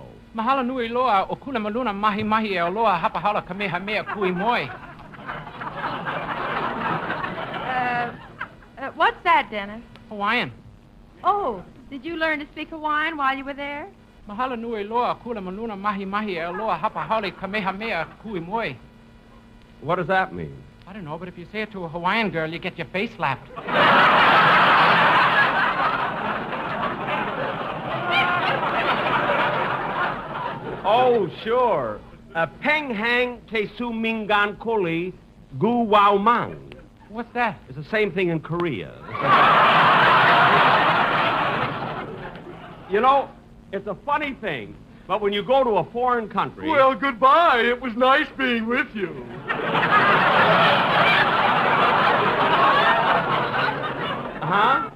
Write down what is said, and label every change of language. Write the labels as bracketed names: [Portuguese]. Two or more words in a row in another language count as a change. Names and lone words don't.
[Hawaiian] Mahala nui loa o kula maluna mahi mahi e loa hapahala kamehameha kui moi. [English] What's that, Dennis? Hawaiian. Oh, did you learn to speak Hawaiian while you were there? [Hawaiian] Mahala nui loa kula maluna mahi mahi e loa hapahala kamehameha kui moi. [English] What does that mean? I don't know, but if you say it to a Hawaiian girl, you get your face slapped. Oh, sure. Peng hang te su mingan koli gu wao mang. What's that? It's the same thing in Korea. You know, it's a funny thing, but when you go to a foreign country... Well, goodbye. It was nice being with you. Huh?